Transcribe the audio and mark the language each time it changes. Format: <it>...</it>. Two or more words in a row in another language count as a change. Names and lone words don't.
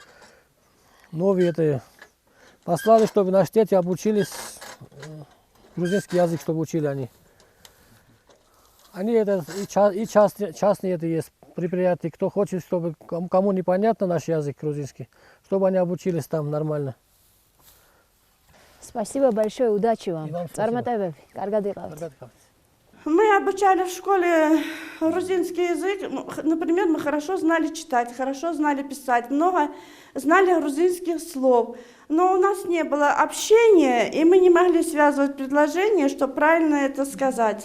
<ru>Новые это послали, чтобы наши дети обучились грузинский язык, чтобы учили они. Они это и частные это есть предприятия, кто хочет, чтобы кому непонятно наш язык грузинский, чтобы они обучились там нормально. Спасибо большое, удачи вам.</ru> <ka>Წარმატებები, კარგად იყავთ.</ka> <ru>Мы обучали в школе грузинский язык. Например, мы хорошо знали читать, хорошо знали писать, много знали грузинских слов. Но у нас не было общения, и мы не могли связывать предложения, чтобы правильно это сказать.</ru>